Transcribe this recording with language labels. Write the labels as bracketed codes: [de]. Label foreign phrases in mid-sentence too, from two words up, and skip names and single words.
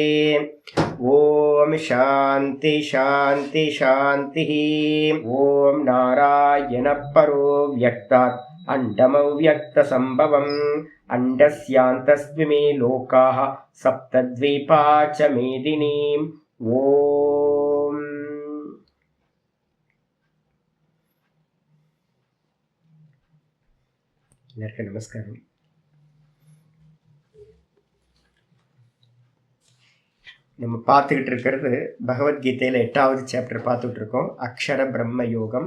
[sa] ओम शांति शांति शांतिः। ओम नारायणः परो व्यक्तात् अण्डमव्यक्तसम्भवम् अण्डस्यान्तस्त्विमे लोकाः सप्तद्वीपा च मेदिनीम्। [ta] ஓம். எல்லாருக்கும் நமஸ்காரம். நம்ம பார்த்துக்கிட்டு இருக்கிறது பகவத்கீதையில 8வது சாப்டர் பார்த்துட்டு இருக்கோம், அக்ஷர பிரம்ம யோகம்.